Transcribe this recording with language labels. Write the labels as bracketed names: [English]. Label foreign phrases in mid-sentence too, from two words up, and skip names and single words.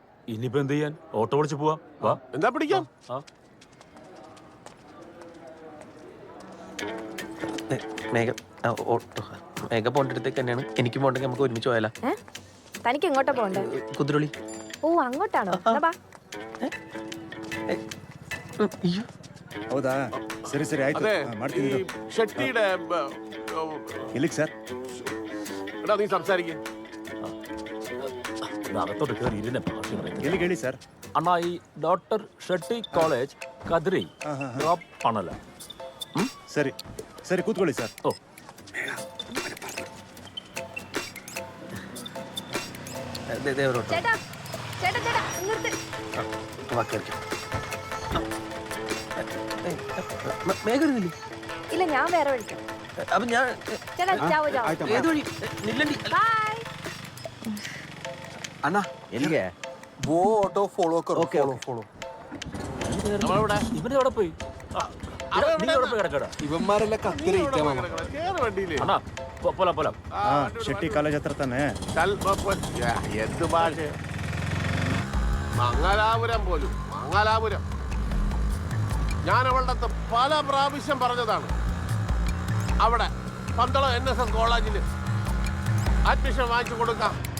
[Malayalam] ഇനിയിപ്പോ എന്ത് ചെയ്യാൻ? ഓട്ടോ വിളിച്ച് പോവാ. വാ എന്താ പിടിക്കാം. മേഘ ഓട്ടോ മേഘ പോകേണ്ട അടുത്തേക്ക് തന്നെയാണ്. എനിക്ക് പോകണ്ടെങ്കിൽ നമുക്ക് ഒരുമിച്ച് പോയാലോ? തനിക്ക് എങ്ങോട്ടാ പോണ്ടേ? കുതിരൊളി. ഓ അങ്ങോട്ടാണോ? [Kannada] ಹೌದಾ ಸರಿ ಸರಿ ಆಯ್ತು ಮಾಡ್ತೀನಿ [Malayalam] ഷെട്ടിയുടെ [Kannada] ಎಲ್ಲಿಗೆ ಸರ್ [Malayalam] എടാ നീ സംസാരിക്കേ. അകത്തോട്ട് കയറി ഇരുന്നെ ഭാഷ [Kannada] ಎಲ್ಲಿಗೆ ಹೇಳಿ ಸರ್ [Malayalam] അണ്ണാ ഈ ഡോക്ടർ ഷെട്ടി കോളേജ് കതിരി ഡ്രോപ്പ് ആണല്ലോ. [Kannada] ಸರಿ ಸರಿ ಕೂತ್ಕೊಳ್ಳಿ ಸರ್ [Malayalam] ഓ ചേട്ടാ ചേട്ടാ ചേട്ടാ നിർത്ത്. മേഘല്ലേ? ഇല്ല ഞാൻ വേറെ വിളിക്കാം. അപ്പൊ ഞാൻ ചേട്ടാ [Hindi] जाओ जाओ. [Malayalam] ഏത് വഴി? നില്ലണ്ടി. ബൈ. അണ്ണാ [Kannada] ಎಲ್ಲಿಗೆ [Hindi] वो [English] auto follow [Hindi] करो. [Malayalam] ഓക്കെ [Hindi] फॉलो [Malayalam] ഇവന് എവിടെ പോയി? നീ എവിടെ പോയി കിടക്കടാ? ഇവന്മാരെല്ലാം കത്തിരിക്കാം മാമ. കേറ് വണ്ടിയില്. അണ്ണാ പോലാം പോലാം. [Kannada] ಶೆಟ್ಟಿ ಕಾಲೇಜ್ ಹತ್ರ ತಾನೆ [Malayalam] എന്ത് ഭാഷ? മംഗലാപുരം പോലും മംഗലാപുരം. ഞാൻ അവളുടെ അടുത്ത് പല പ്രാവശ്യം പറഞ്ഞതാണ്. അവിടെ പന്തളം NSS കോളേജിൽ അഡ്മിഷൻ വാങ്ങിച്ചു കൊടുക്കാം.